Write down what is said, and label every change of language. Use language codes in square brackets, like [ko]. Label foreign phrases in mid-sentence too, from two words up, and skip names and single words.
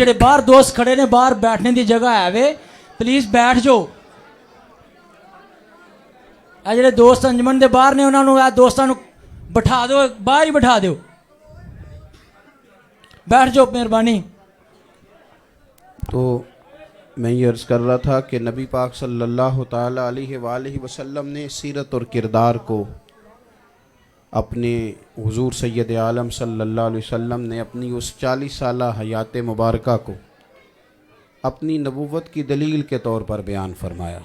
[pa] جڑے باہر دوست کھڑے نے، باہر بیٹھنے دی جگہ ہے وے، پلیز بیٹھ جاؤ۔ اے جڑے دوست انجمن دے باہر نے، انہاں نوں اے دوستاں نوں بٹھا دو، باہر ہی بٹھا دیو، بیٹھ جاؤ مہربانی۔ [ur] تو میں یہ عرض کر رہا تھا کہ نبی پاک [ar] صلی اللہ تعالی علیہ وآلہ وسلم [ur] نے سیرت اور کردار کو اپنے حضور سید عالم [ar] صلی اللہ علیہ وسلم [ur] نے اپنی اس 40 سالہ حیات مبارکہ کو اپنی نبوت کی دلیل کے طور پر بیان فرمایا.